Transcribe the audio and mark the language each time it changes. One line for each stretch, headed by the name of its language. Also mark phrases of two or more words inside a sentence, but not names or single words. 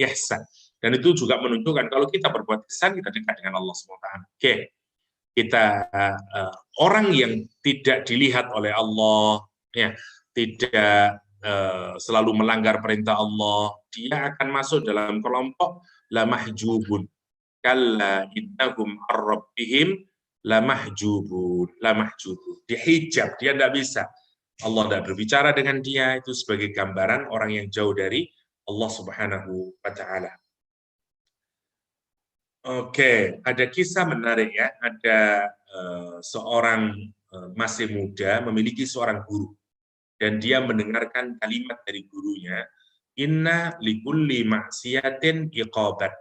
Indonesian: Dan itu juga menunjukkan kalau kita berbuat ihsan, kita dekat dengan Allah SWT. Oke. kita orang yang tidak dilihat oleh Allah, ya, tidak selalu melanggar perintah Allah, dia akan masuk dalam kelompok
Arabic: لا محجوبون. كلا إنهم ربهم لا محجوبون,
Indonesian: dihijab, dia tidak bisa. Allah tidak berbicara dengan dia, itu sebagai gambaran orang yang jauh dari Allah
Arabic: سبحانه وتعالى.
Indonesian: Oke, ada kisah menarik ya. Ada seorang masih muda memiliki seorang guru dan dia mendengarkan kalimat dari gurunya,
Arabic: إن لكل معصية عقابات.